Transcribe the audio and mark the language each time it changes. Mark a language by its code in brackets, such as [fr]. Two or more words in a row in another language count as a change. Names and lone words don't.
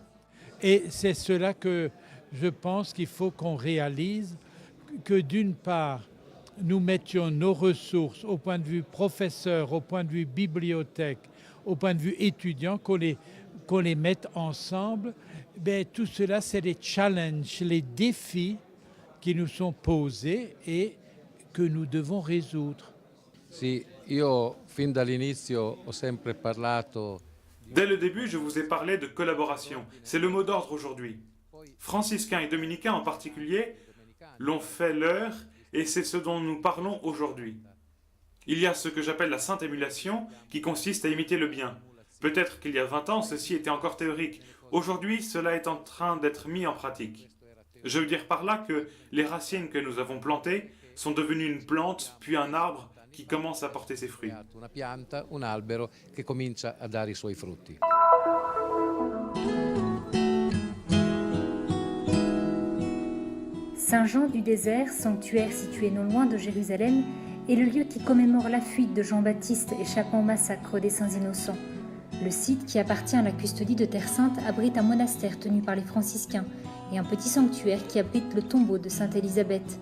[fr] Et c'est cela que je pense qu'il faut qu'on réalise, que d'une part, nous mettions nos ressources au point de vue professeur, au point de vue bibliothèque, au point de vue étudiant, qu'on les mette ensemble. Ben, tout cela, c'est les challenges, les défis qui nous sont posés et que nous devons résoudre. [it] Sì, io fin dall'inizio ho sempre parlato. [fr] Dès le début, je vous ai parlé de collaboration. C'est le mot d'ordre aujourd'hui. Franciscains et dominicains en particulier l'ont fait leur et c'est ce dont nous parlons aujourd'hui. Il y a ce que j'appelle la sainte émulation qui consiste à imiter le bien. Peut-être qu'il y a 20 ans, ceci était encore théorique. Aujourd'hui, cela est en train d'être mis en pratique. Je veux dire par là que les racines que nous avons plantées sont devenues une plante, puis un arbre qui commence à porter ses fruits. [it] Una pianta, un albero che comincia a dare i suoi frutti. [fr] Saint-Jean du désert, sanctuaire situé non loin de Jérusalem, est le lieu qui commémore la fuite de Jean-Baptiste échappant au massacre des Saints Innocents. Le site, qui appartient à la custodie de Terre Sainte, abrite un monastère tenu par les franciscains et un petit sanctuaire qui abrite le tombeau de Sainte Élisabeth.